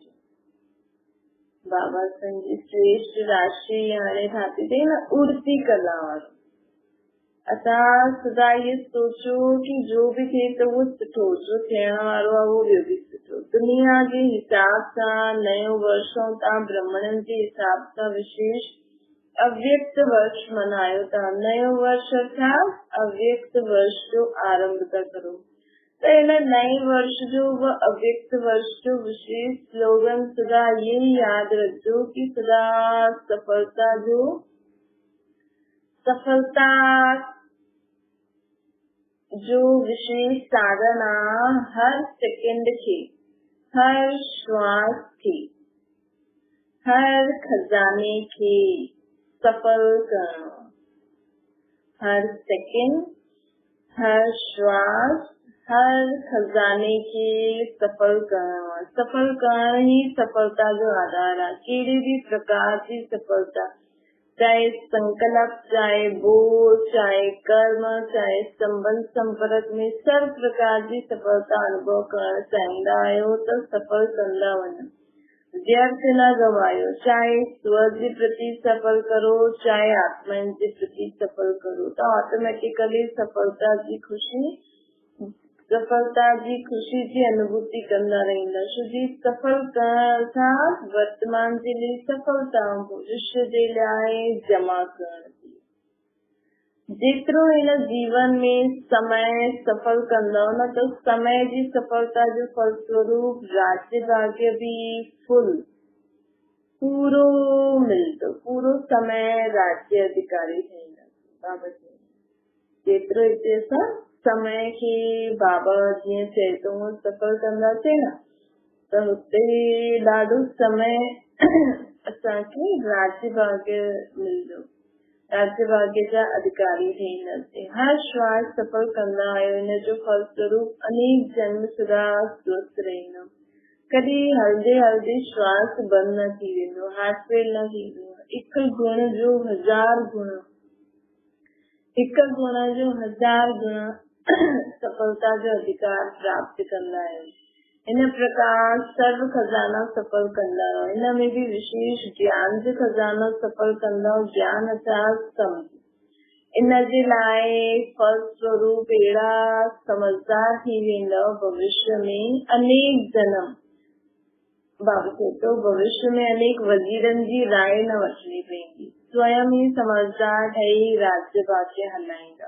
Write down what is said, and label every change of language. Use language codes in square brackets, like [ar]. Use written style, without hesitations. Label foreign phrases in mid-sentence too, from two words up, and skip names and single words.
[sd] बाबा असांजी श्रेष्ठ राशि हाणे ठाती अथई न उड़ती कला वारो। असां सदा इहे सोचो कि जो बि थिए त उहो सुठो, जो थियण वारो आहे उहो ॿियो बि सुठो। दुनिया जे हिसाब सां नयो वर्ष तव्हां ब्राह्मणनि जे हिसाब सां विशेष अव्यक्त वर्ष मल्हायो था। नयो वर्ष अर्थात अव्यक्त वर्ष जो आरंभ था करो। त हिन नए वर्ष जो अव्यक्त वर्ष जो विशेष स्लोगन सदा ये याद रखो कि सदा सफलता जो विशेष साधन आहे हर सेकंड खे, हर श्वास खे, हर खजाने खे सफल करणो। हर सेकंड, हर श्वास, हर खजाने खे सफल करणो आहे। सफल करण ही सफलता जो आधार आहे। कहिड़ी भी प्रकार जी सफलता, चाहे संकल्प, चाहे बोझ, चाहे कर्म, चाहे संबंध संपर्क में सर्व प्रकार जी सफलता अनुभव करण चाहींदा आहियो त सफल कंदा वञो। व्यर्थ न गवायो। चाहे स्व जे प्रति सफल करो, चाहे आत्माउनि जे प्रति सफल करो त ऑटोमेटिकली सफलता जी ख़ुशी जी अनुभूति कंदा रहंदा। जी सफल करण अर्थात वर्तमान जे लिए सफलता, भविष्य जे लाइ जमा करण। जेतिरो हिन जीवन में समय सफल कंदव न त समय जी सफलता जो फलस्वरूप राज्य भाग्य भी पूरो मिलंदो। पूरो समय राज्य अधिकारी थींदा। बाबा जेतिरो हिते असां समय खे बाबा जीअं चए थो सफल कंदासीं न त हुते ॾाढो समय असांखे राज्य भाग्य मिलंदो। राज्य भाग्य जा अधिकारी थींदासीं। हर श्वास सफल कंदा आहियो। हिन जो फलस्वरूप अनेक जन्म सदा स्वस्थ रहंदो। कॾहिं हलदे हलदे श्वास बंदि न थी वेंदो, [en] heart fail [sd] न थींदो। हिकु गुण जो 1000 गुण, हिकु गुण जो 1000 गुण सफलता जो अधिकार प्राप्त कंदा आहियो। इन प्रकार सर्व खजाना सफल कंदा आहियो। हिन में भी विशेष ज्ञान जो खजानो सफल कंदा। ज्ञान अर्थात समझ। इन जे लाइ फल स्वरूप अहिड़ा समझदार थी वेंदो भविष्य में अनेक जन्म। बाबा चए थो भविष्य में अनेक वज़ीरनि जी राय न वठणी पवंदी। स्वयं ही समझदार ठही राज्य भाग्य हलाईंदा।